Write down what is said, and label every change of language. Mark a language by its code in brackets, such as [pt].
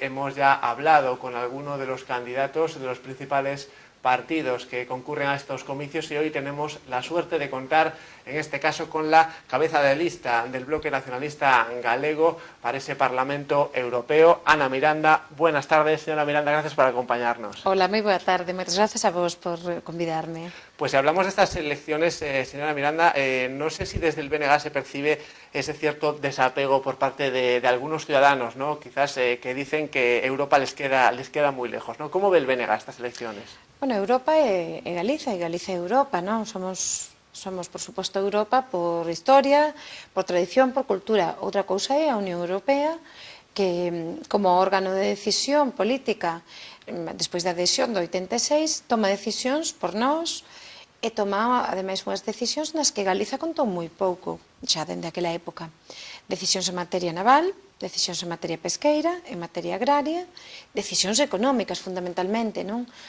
[es] Hemos ya hablado con algunos de los candidatos de los principales partidos que concurren a estos comicios y hoy tenemos la suerte de contar, en este caso, con la cabeza de lista del Bloque Nacionalista Galego para ese Parlamento Europeo, Ana Miranda. Buenas tardes, señora Miranda, gracias por acompañarnos. [gl] Hola, moi boa tarde, moitas gracias a vos por convidarme. [es] Pues si hablamos de estas elecciones, señora Miranda, no sé si desde el BNG se percibe ese cierto desapego por parte de algunos ciudadanos, ¿no? Quizás que dicen que Europa les queda muy lejos, ¿no? ¿Cómo ve el BNG estas elecciones? [gl] Bueno, Europa é Galiza, e Galiza é Europa, non? Somos, por suposto, Europa por historia, por tradición, por cultura. Outra cousa é a Unión Europea, que como órgano de decisión política, despois da adhesión do 86, toma decisións por nós e toma, ademais, unhas decisións nas que Galiza contou moi pouco, xa dende aquela época. Decisións en materia naval, decisións en materia pesqueira, en materia agraria, decisións económicas, fundamentalmente, non?